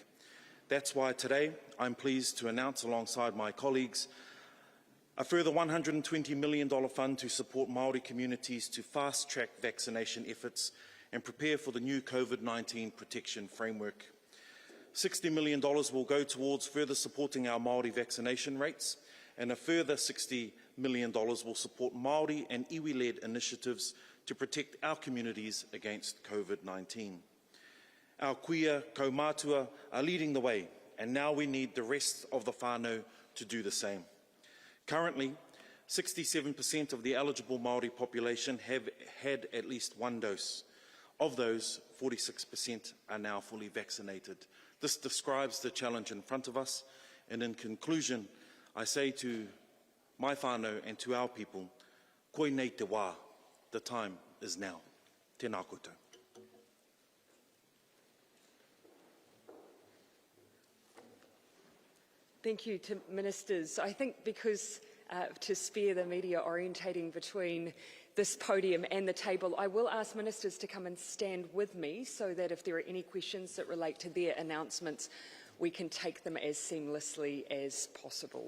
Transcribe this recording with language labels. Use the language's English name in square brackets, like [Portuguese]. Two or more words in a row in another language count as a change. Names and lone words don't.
[English] That's why today I'm pleased to announce alongside my colleagues a further $120 million fund to support Maori communities to fast-track vaccination efforts and prepare for the new COVID-19 protection framework. $60 million will go towards further supporting our Maori vaccination rates, and a further $60 million will support Maori and iwi-led initiatives to protect our communities against COVID-19. Our [Māori] kuia kaumātua [English] are leading the way, and now we need the rest of the whānau to do the same. Currently, 67% of the eligible Maori population have had at least one dose. Of those, 46% are now fully vaccinated. This describes the challenge in front of us, and in conclusion, I say to my whānau and to our people, [Māori] koe nei te wā, [English] the time is now. [Māori] Tēnā koutou. [English] Thank you to Ministers. I think because to spare the media orientating between this podium and the table, I will ask Ministers to come and stand with me so that if there are any questions that relate to their announcements, we can take them as seamlessly as possible.